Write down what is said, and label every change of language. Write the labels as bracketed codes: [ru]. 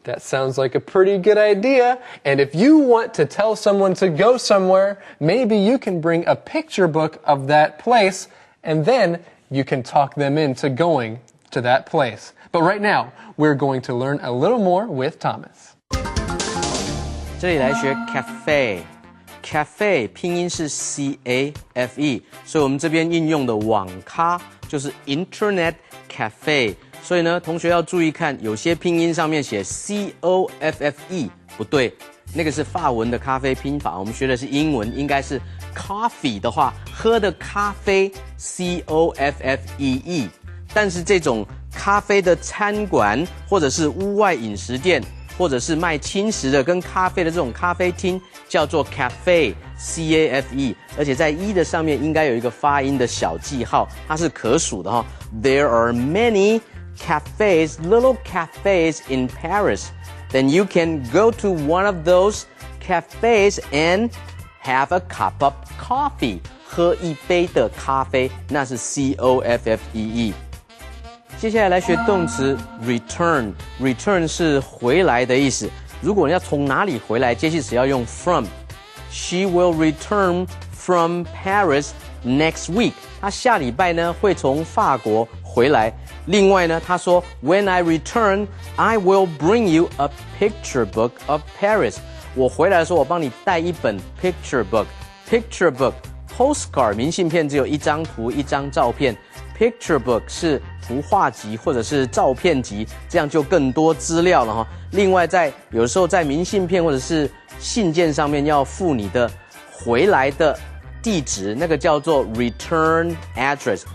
[en] That sounds like a pretty good idea. And if you want to tell someone to go somewhere, maybe you can bring a picture book of that place, and then you can talk them into going to that place. But right now, we're going to learn a little more with Thomas. [zh] 这里来学 cafe 拼音是 C-A-F-E， 所以我们这边应用的网咖就是 Internet Cafe。所以呢，同学要注意看，有些拼音上面写 C-O-F-F-E 不对，那个是法文的咖啡拼法，我们学的是英文，应该是 coffee 的话，喝的咖啡 C-O-F-F-E-E。但是这种咖啡的餐馆或者是屋外饮食店或者是卖轻食的跟咖啡的这种咖啡厅，叫做 cafe，C-A-F-E， 而且在一的上面应该有一个发音的小记号，它是可数的哈。 [en] There are many cafes, little cafes in Paris. Then you can go to one of those cafes and have a cup of coffee. [zh] 喝一杯的咖啡，那是 C-O-F-F-E-E。接下来来学动词 return。return 是回来的意思。如果你要从哪里回来，介系词要用 from。 [en] She will return from Paris next week. [zh] 她下礼拜呢会从法国回来。另外呢，她说 [en] When I return, I will bring you a picture book of Paris. [zh] 我回来的时候，我帮你带一本 picture book。picture book。postcard 明信片只有一张图一张照片 ，picture book 是图画集或者是照片集，这样就更多资料了哈。另外有时候在明信片或者是信件上面要附你的回来的地址，那个叫做 return address。